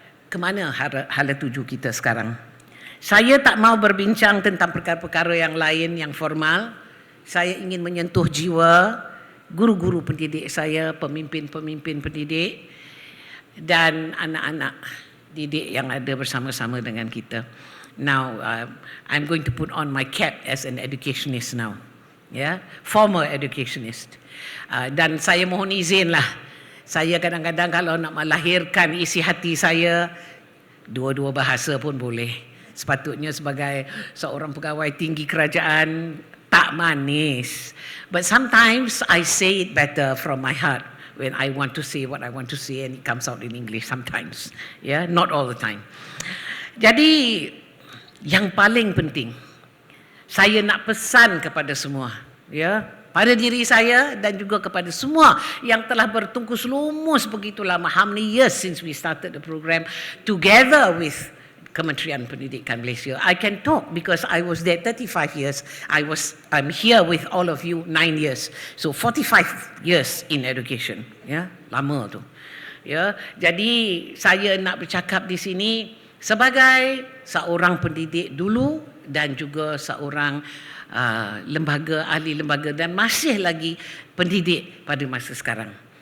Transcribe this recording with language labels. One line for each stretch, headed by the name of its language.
Malay: Kemana hala tuju kita sekarang? Saya tak mau berbincang tentang perkara-perkara yang lain yang formal. Saya ingin menyentuh jiwa guru-guru pendidik saya, pemimpin-pemimpin pendidik dan anak-anak didik yang ada bersama-sama dengan kita.
English: Now, I'm going to put on my cap as an educationist now. Former educationist.
Malay: Dan saya mohon izin lah. Saya kadang-kadang kalau nak melahirkan isi hati saya, dua-dua bahasa pun boleh. Sepatutnya sebagai seorang pegawai tinggi kerajaan, tak manis.
English: But sometimes I say it better from my heart when I want to say what I want to say, and it comes out in English sometimes. Not all the time.
Malay: Jadi yang paling penting, saya nak pesan kepada semua, pada diri saya dan juga kepada semua yang telah bertungkus lumus begitu lama,
English: how many years since we started the program together with
Malay: Kementerian Pendidikan Malaysia.
English: I can talk because I was there 35 years. I'm here with all of you 9 years. So 45 years in education.
Malay: Lama tu. Jadi saya nak bercakap di sini sebagai seorang pendidik dulu dan juga seorang ahli lembaga dan masih lagi pendidik pada masa sekarang.